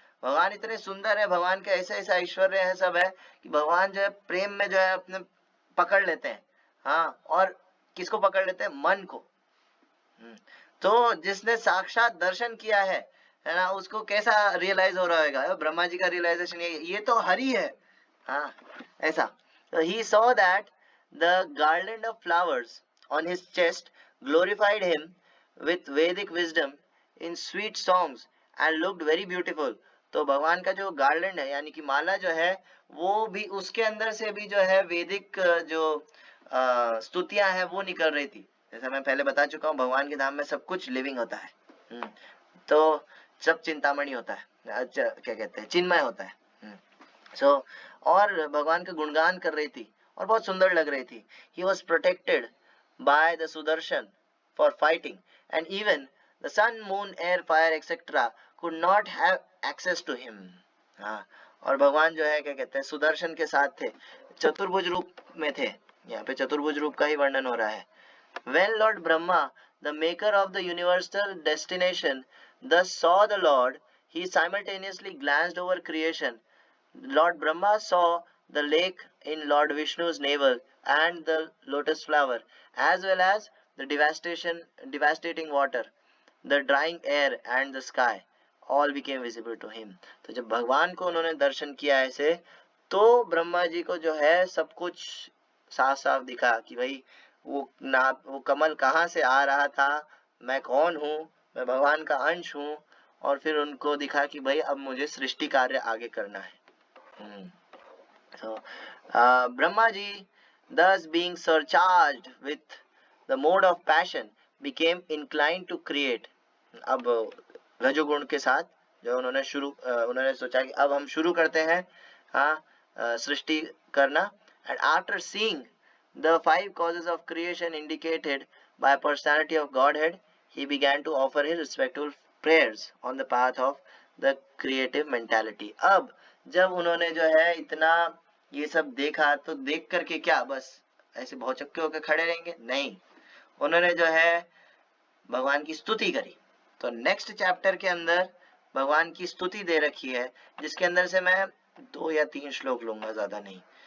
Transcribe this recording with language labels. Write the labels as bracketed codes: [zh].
[hi] भगवान इतने सुंदर है, भगवान के ऐसे ऐसे ऐश्वर्य है, सब है कि भगवान जो है प्रेम में जो है अपने पकड़ लेते हैं। हाँ, और किसको पकड़ लेते हैं? मन को। तो जिसने साक्षात दर्शन किया है ना, उसको कैसा रियलाइज हो रहा होगा? ब्रह्मा जी का रियलाइजेशन ये तो हरि है। हाँ, ऐसा। [en] तो he saw that the garland of flowers on his chest glorified him with Vedic wisdom in sweet songs and looked very beautiful। [hi] तो भगवान का जो गार्लैंड है, यानी कि माला जो है, वो भी उसके अंदर से भी जो है वैदिक जो स्तुतियां हैं वो निकल रही थी। जैसा मैं पहले बता चुका हूँ, भगवान के धाम में सब कुछ लिविंग होता है। तो सब चिंतामणि होता है, अच्छा क्या कहते हैं, चिन्मय होता है। सो और भगवान का गुणगान कर रही थी और बहुत सुंदर लग रही थी। [en] He was protected by the Sudarshan for fighting, and even the sun moon air fire etcetera could not have access to him. [hi] हाँ, और भगवान जो है क्या कहते हैं, सुदर्शन के साथ थे, चतुर्भुज रूप में थे। यहाँ पे चतुर्भुज रूप का ही वर्णन हो रहा है। [en] When Lord Brahma, the maker of the universal destination, thus saw the Lord, he simultaneously glanced over creation. Lord Brahma saw the lake in Lord Vishnu's navel and the lotus flower, as well as the devastating water, the drying air and the sky. All became visible to him. [hi] तो जब भगवान को उन्होंने दर्शन किया ऐसे, तो ब्रह्मा जी को जो है सब कुछ साफ साफ दिखा कि भाई वो कमल कहाँ से आ रहा था, मैं कौन हूँ, मैं भगवान का अंश हूँ। और फिर उनको दिखा कि भाई अब मुझे सृष्टि कार्य आगे करना है। [en] So Brahma ji, thus being surcharged with the mode of passion, became inclined to create. [hi] अब रजोगुण के साथ जो उन्होंने सोचा कि अब हम शुरू करते हैं, हाँ, सृष्टि करना। [en] And after seeing the 5 causes of creation indicated by personality of Godhead, he began to offer his respectful prayers on the path of the creative mentality. [hi] अब जब उन्होंने जो है इतना ये सब देखा, तो देख करके क्या बस ऐसे भौचक्के होकर खड़े रहेंगे? नहीं, उन्होंने जो है भगवान की स्तुति करी। तो नेक्स्ट चैप्टर के अंदर भगवान की स्तुति दे रखी है, जिसके अंदर से मैं 2 या 3 श्लोक लूंगा, ज्यादा नहीं।